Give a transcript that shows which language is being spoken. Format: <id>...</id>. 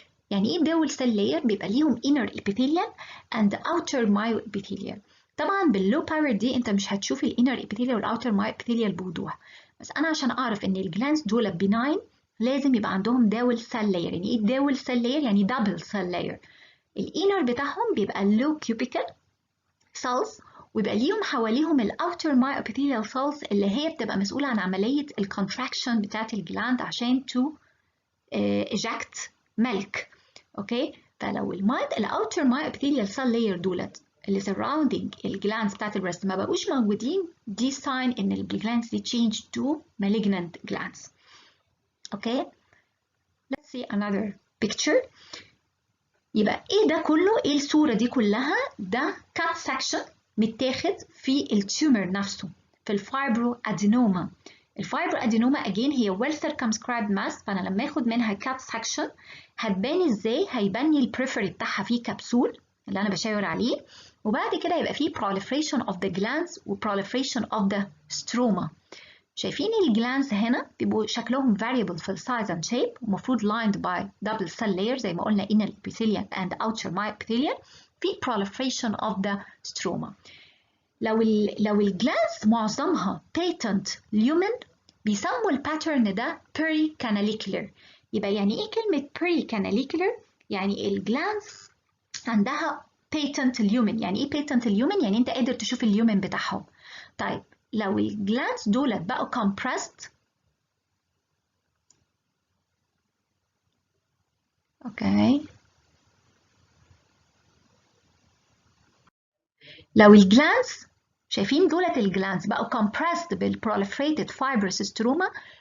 <ar>يعني إيه</ar> <en>dual cell layer؟</en> <ar>بيبقى ليهم</ar> <en>inner epithelial and outer myoepithelial.</en> <ar>طبعا باللو باور دي أنت مش هتشوف الinner epithelial والouter myoepithelial بوضوح، بس أنا عشان أعرف إن الجلانس دول benign لازم يبقى عندهم</ar> <en>dual cell layer.</en> <ar>يعني إيه</ar> <en>dual cell layer؟</en> <ar>يعني</ar> <en>double cell layer.</en> <ar>الinner بتاعهم بيبقى</ar> <en>low cubical cells،</en> <ar>ويبقى ليهم حواليهم الاوتر</ar> <en>myoepithelial cells</en> <ar>اللي هي بتبقى مسؤولة عن عملية الكونتراكشن بتاعت الجلاند عشان</ar> <en>to eject milk.</en> <ar>اوكي، فلو الاوتر</ar> <en>myoepithelial cell layer</en> <ar>دولت اللي surrounding الجلاندز بتاعت البريست ما بقوش موجودين، دي sign ان الجلاندز دي</ar> <en>change to malignant glands. Okay, let's see another picture.</en> <ar>يبقى ايه ده كله؟ ايه الصورة دي كلها؟ ده</ar> <en>cut section</en> <ar>متاخد في التيومر نفسه في الفايبروادينوما. الفايبروادينوما again هي</ar> <en>well circumscribed mass،</en> <ar>فانا لما اخد منها</ar> <en>cut section</en> <ar>هتبان ازاي؟ هيبان لي البريفري بتاعها فيه كبسول اللي انا بشاور عليه، وبعد كده يبقى فيه</ar> <en>proliferation of the glands</en> <ar>و</ar> <en>proliferation of the stroma.</en> <ar>شايفين الجلانز هنا بيبقوا شكلهم variable في</ar> <en>size and shape،</en> <ar>ومفروض</ar> <en>lined by double cell layer</en> <ar>زي ما قلنا</ar> <en>inner epithelial and outer myoepithelial،</en> <ar>في</ar> <en>proliferation of the stroma.</en> <ar>لو الجلانز معظمها</ar> <en>patent lumen</en> <ar>بيسموا الباترن ده pericanalicular. يبقى يعني ايه كلمة pericanalicular؟ يعني الجلانز عندها</ar> <en>patent lumen.</en> <ar>يعني ايه</ar> <en>patent lumen؟</en> <ar>يعني انت قادر تشوف اليومن بتاعهم. طيب لو الجلانز دولت بقوا compressed، اوكي، لو الجلانز شايفين دولت الجلانز بقوا compressed بالproliferated fibrous stroma،</ar>